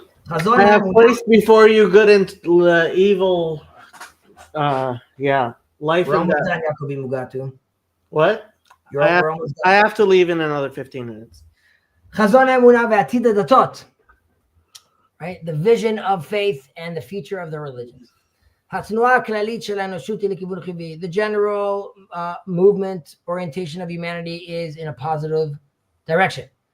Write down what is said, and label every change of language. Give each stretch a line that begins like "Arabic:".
English: I have placed before you good and evil. Life and death. What? I have to leave in another 15 minutes.
Hebrew: חזון האמונה ועתיד הדתות,
English: right? The vision of faith and the future of the religions.
Hebrew: התנועה הכללית של האנושות היא לכיוון חיובי.
English: The general movement, orientation of humanity is in a positive direction.